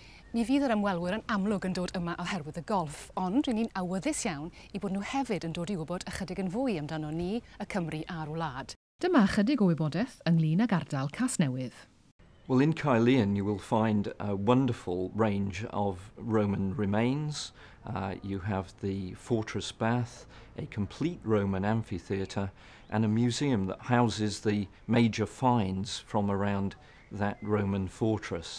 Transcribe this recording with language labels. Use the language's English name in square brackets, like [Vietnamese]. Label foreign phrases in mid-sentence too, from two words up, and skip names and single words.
[Welsh] Mi fydd yr ymwelwyr yn amlwg yn dod yma oherwydd y golff, ond rydyn ni'n awyddus iawn I bod nhw hefyd yn dod I wybod ychydig yn fwy amdano ni, y Cymru a'r wlad. Dyma ychydig o wybodaeth ynglŷn ag ardal Casnewydd. [English] Well, in Caerleon you will find a wonderful range of Roman remains. You have the fortress Beth, a complete Roman amphitheatre, and a museum that houses the major finds from around that Roman fortress.